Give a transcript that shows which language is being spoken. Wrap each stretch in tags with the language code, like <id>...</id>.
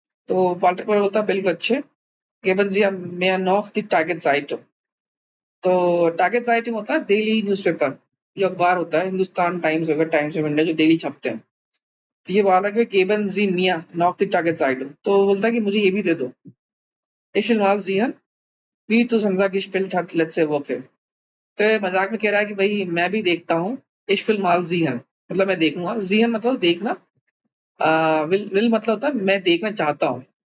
<hi>तो वाल्टर पर बोलता है बिल्कुल अच्छे,</hi> <de>geben Sie mir noch die Tageszeitung।</de> <hi>तो Tageszeitung होता है डेली न्यूज़पेपर, जो अखबार होता है, हिंदुस्तान टाइम्स वगैरह, टाइम्स ऑफ इंडिया जो डेली छपते हैं। तो ये बोल रहा है कि</hi> <de>geben Sie mir noch die Tageszeitung,</de> <hi>तो बोलता है कि मुझे ये भी दे दो।</hi> <de>Ich will mal sehen wie du Sansa gespielt hat letzte Woche।</de> <hi>तो ये मजाक में कह रहा है कि भाई मैं भी देखता हूँ,</hi> <de>इश फिल माल जीहन</de> <hi>मतलब मैं देखूंगा, जीहन मतलब देखना, विल मतलब होता है मैं देखना चाहता हूँ।</hi>